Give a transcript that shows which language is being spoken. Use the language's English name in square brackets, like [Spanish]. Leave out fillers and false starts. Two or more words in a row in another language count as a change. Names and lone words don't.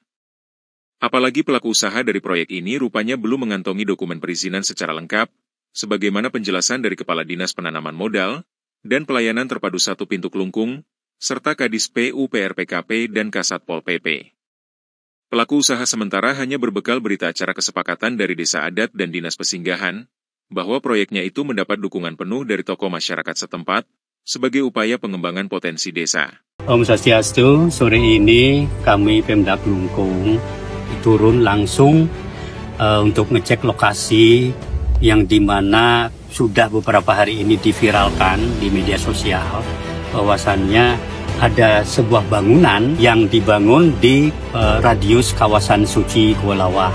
[Indonesian] Apalagi pelaku usaha dari proyek ini rupanya belum mengantongi dokumen perizinan secara lengkap, sebagaimana penjelasan dari Kepala Dinas Penanaman Modal dan Pelayanan Terpadu 1 Pintu Klungkung, serta Kadis PU PRPKP dan Kasat Pol PP. Pelaku usaha sementara hanya berbekal berita acara kesepakatan dari Desa Adat dan Dinas Pesinggahan, bahwa proyeknya itu mendapat dukungan penuh dari tokoh masyarakat setempat, sebagai upaya pengembangan potensi desa. [Balinese] Om Swastiastu, [Indonesian] sore ini kami Pemda Klungkung turun langsung untuk ngecek lokasi yang dimana sudah beberapa hari ini diviralkan di media sosial, bahwasannya ada sebuah bangunan yang dibangun di radius kawasan suci Goa Lawah.